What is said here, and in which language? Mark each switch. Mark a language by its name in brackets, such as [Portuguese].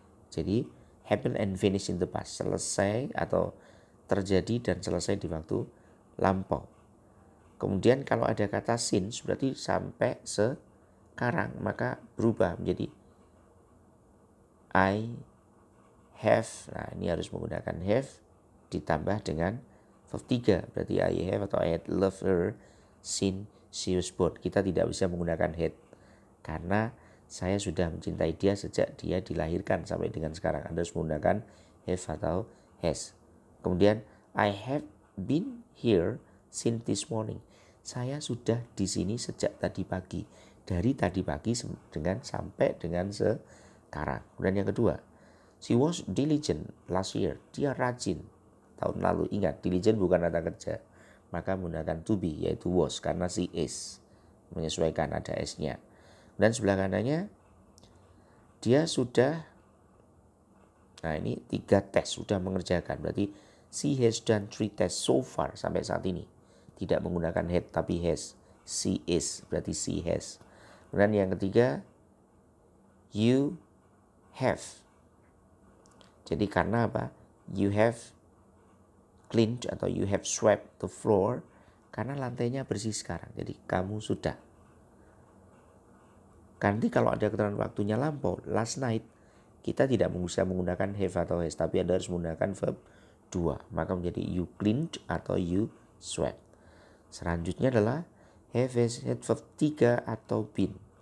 [Indonesian] Jadi [English] happen and finish in the past, [Indonesian] selesai atau terjadi dan selesai di waktu lampau. Kemudian kalau ada kata since berarti sampai sekarang, maka berubah menjadi [English] I have. [Indonesian] Nah, ini harus menggunakan have ditambah dengan verb 3. Berarti [English] I have [Indonesian] atau [English] I had loved her since she was born. [Indonesian] Kita tidak bisa menggunakan had karena saya sudah mencintai dia sejak dia dilahirkan sampai dengan sekarang. Anda harus menggunakan have atau has. Kemudian [English] I have been here since this morning. [Indonesian] Saya sudah di sini sejak tadi pagi. Dari tadi pagi sampai dengan sekarang. Kemudian yang kedua, [English] she was diligent last year. [Indonesian] Dia rajin tahun lalu. Ingat, diligent bukan kata kerja. Maka menggunakan to be, yaitu was, karena [English] she is. [Indonesian] Menyesuaikan, ada s-nya. Dan sebelah kanannya, dia sudah, nah ini 3 tes sudah mengerjakan. Berarti [English] she has done 3 tests so far [Indonesian] sampai saat ini. Tidak menggunakan had tapi has. [English] She is, [Indonesian] berarti [English] she has. [Indonesian] Kemudian yang ketiga, [English] you have. [Indonesian] Jadi karena apa? [English] You have cleaned [Indonesian] atau [English] you have swept the floor. [Indonesian] Karena lantainya bersih sekarang. Jadi kamu sudah. Nanti kalau ada keterangan waktunya lampau, [English] last night, [Indonesian] kita tidak bisa menggunakan have atau has, tapi Anda harus menggunakan verb 2. Maka menjadi [English] you cleaned [Indonesian] atau [English] you swept. [Indonesian] Selanjutnya adalah have, has, had, verb 3 atau been.